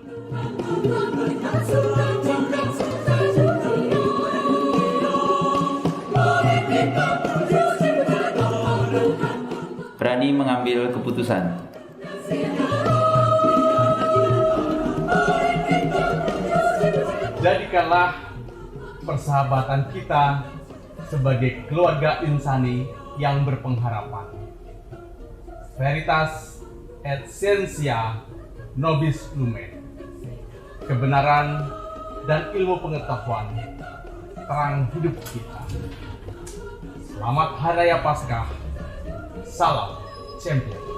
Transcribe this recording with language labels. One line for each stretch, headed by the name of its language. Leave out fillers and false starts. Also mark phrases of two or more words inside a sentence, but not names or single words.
Indonesian: berani mengambil keputusan, jadikanlah persahabatan kita sebagai keluarga insani yang berpengharapan.
Latin: Veritas et scientia nobis lumen.
Indonesian: Kebenaran dan ilmu pengetahuan terang hidup kita. Selamat Hari Raya Paskah. Salam champion.